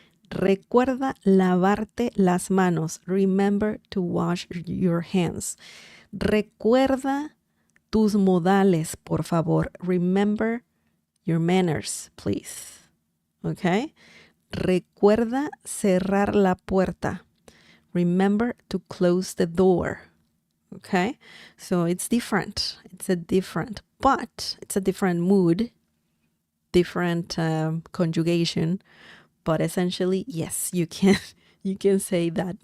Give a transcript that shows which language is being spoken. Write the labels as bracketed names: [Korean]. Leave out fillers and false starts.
[Spanish] Recuerda lavarte las manos. [English] Remember to wash your hands. [Spanish] Recuerda tus modales, por favor. [English] Remember your manners, please. Okay? [Spanish] Recuerda cerrar la puerta. [English] Remember to close the door. Okay? So it's different. It's a different mood, different conjugation. But essentially, yes, you can say that.